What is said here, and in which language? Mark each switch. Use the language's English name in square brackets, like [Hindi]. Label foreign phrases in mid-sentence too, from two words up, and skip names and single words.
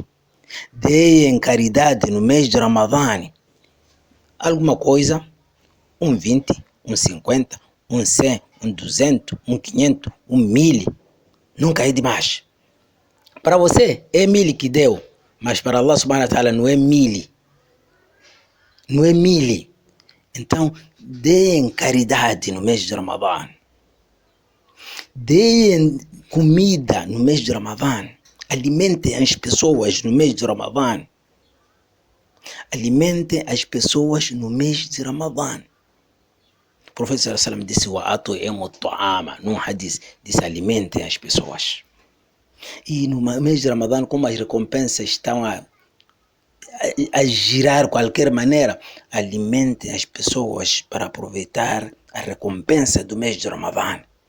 [Portuguese] Deem caridade no mês de Ramadã. Alguma coisa, 20, 50, 100, 200, 500, 1000, nunca é demais. Para você é 1000 que deu, mas para Allah [Arabic] سبحانه وتعالى [Portuguese] não é 1000. Não é 1000. Então, deem caridade no mês de Ramadã. Deem comida no mês de Ramadã. Alimentem as pessoas no mês de Ramadã. Alimentem as pessoas no mês de Ramadã. O profeta [Arabic] صلى الله عليه وسلم [Portuguese] disse: [Arabic] "وأطعموا الطعام", [Portuguese] num hadith, disse: alimentem as pessoas. E no mês de Ramadã, como as recompensas estão a girar de qualquer maneira, alimentem as pessoas para aproveitar a recompensa do mês de Ramadã.